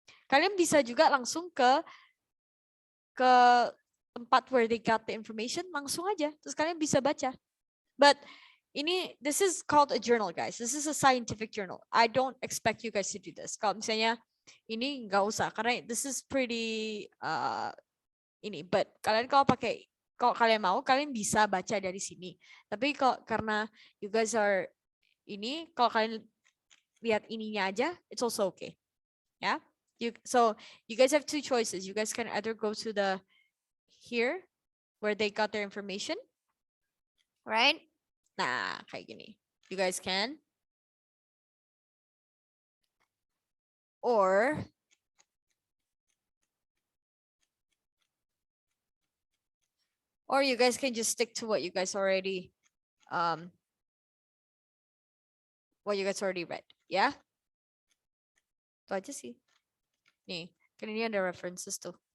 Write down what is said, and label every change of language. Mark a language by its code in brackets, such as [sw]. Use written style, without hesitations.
[id] Kalian bisa juga langsung ke tempat [en] where they got the information, [id] langsung aja. Terus kalian bisa baca. [en] But this is called a journal, guys. This is a scientific journal. I don't expect you guys to do this. [id] Kalau misalnya ini nggak usah, karena [en] this is pretty but [id] kalian kalau kalian mau, kalian bisa baca dari sini. Tapi karena [en] you guys are [id] kalau kalian lihat ininya aja, [en] it's also okay. Yeah. So you guys have two choices. You guys can either go to the here where they got their information, right? [id] Nah, kayak gini. [en] You guys can. Or you guys can just stick to what you guys already read. [id] Yeah? Itu aja sih. Nih, kan ini ada references tuh.